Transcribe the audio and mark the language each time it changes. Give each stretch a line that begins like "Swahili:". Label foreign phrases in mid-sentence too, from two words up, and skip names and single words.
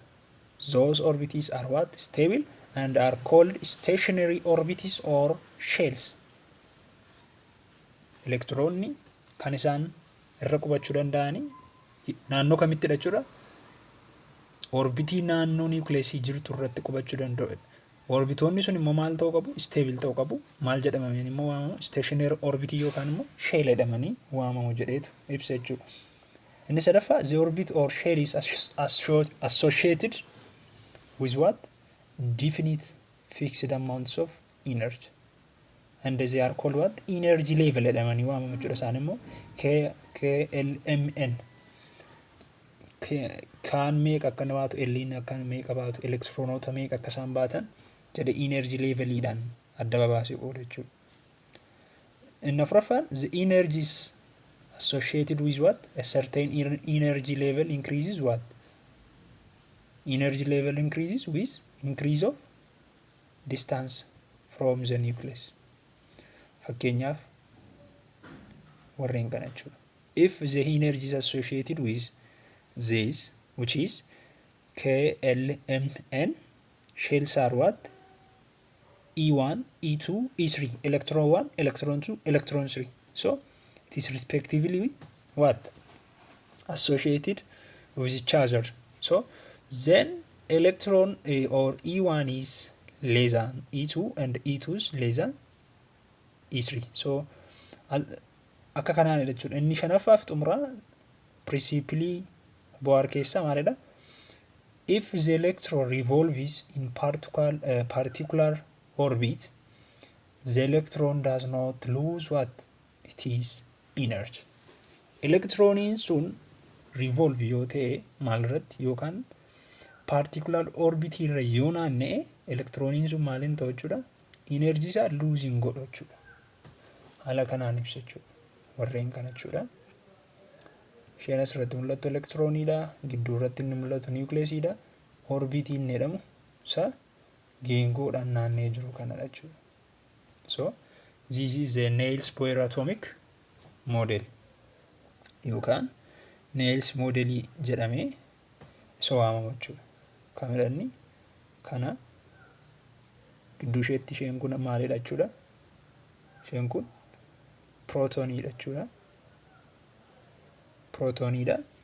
English: Those orbits are what? Stable and are called stationary orbits or shells.
Oromo: Electronni kan isaan irra qubachuu danda'ani naannoo kamitti jechuudha? Orbitii naannoo nucleusii jirtu irratti qubachuu danda'u. Orbitoonni sun immoo maal ta'uu qabu? Stable ta'uu qabu. Maal jedhamanii immoo waamamu?
English: Stationary orbit
Oromo: yookaan immoo shell jedhamanii waamamu jedheetu ibsa jechuudha. Inni sadaffaa
English: the orbit or shell is associated with what? Definite fixed amounts of energy. And they are called what? Energy level
Oromo: jedhamanii waamamu jechuudha. Isaan immoo KLMN. Kaan meeqa akka baatu, L'n akka meeqa baatu, elektiroonota meeqa akka isaan baatan jedhe energy leveliidhaan adda babaasee oola jechuudha. Inni afuraffaan
English: the energy is associated with what? A certain energy level increases what? Energy level increases with increase of distance from the nucleus.
Oromo: Fakkeenyaaf warreen kana jechuudha.
English: If the energy is associated with this, which is KLMN, shells are what? E1, E2, E3, electron 1, electron 2, electron 3. So it is respectively what? Associated with each other. So then electron or E1 is less than E2 and E2 is less than E3.
Oromo: So akka kanaan jechuudha. Inni shanaffaaf xumuraa principle Bohr keessa maalidha?
English: If the electron revolves in particular orbit, the electron does not lose what? It is energy.
Oromo: Electroniin sun revolve yoo ta'e maalirratti yookaan
English: particular orbit
Oromo: irra yoo naanna'e electroniin sun maaliin ta'u jechuudha? Energy isaa losing godhu jechuudha. Haala kanaan ibsa jechuudha. Warreen kana jechuudha. Isheen asirratti mul'attu elektirooniidha. Gidduu irratti inni mul'atu nucleus'idha. Orbitii inni jedhamu isa geengoodhaan naannee jiru kanadha jechuudha.
English: So this is the Niels Bohr atomic model
Oromo: yookaan Niels modelii jedhamee isa waamamu jechuudha. Kameraan kana gidduu isheetti isheen kun maalidha jechuudha? Isheen kun protonidha jechuudha. Protonidha.